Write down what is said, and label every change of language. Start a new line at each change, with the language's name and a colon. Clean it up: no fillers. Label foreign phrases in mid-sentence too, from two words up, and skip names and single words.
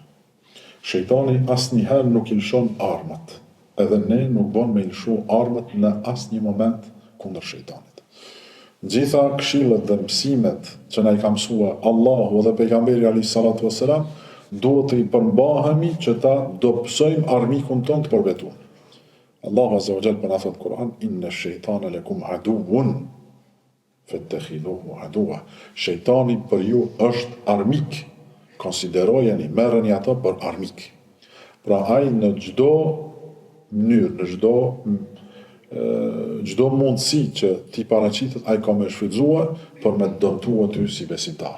Albanian: Shejtani asnjëherë nuk i lëshon armët, edhe ne nuk bën me lëshu armët në asnjë moment kundër shejtanit. Gjitha këshillet dhe mësimet që na i ka mësua Allahu dhe pejgamberi
Arabic: عليه الصلاة والسلام,
Albanian: duhet të i përmbahemi që ta dobësojmë armikun ton të përbetuar. Allahu
Arabic: عز وجل
Albanian: për na thot Kur'an,
Arabic: إن الشيطان لكم عدو فاتخذوه عدوا.
Albanian: Shejtani për ju është armik. Konsiderojeni, merreni ato për armik. Pra ai në çdo mënyrë, në çdo mundësi që ti paraqitet, ai ka me shfrytzuar për me të dëmtuar ty si besimtar.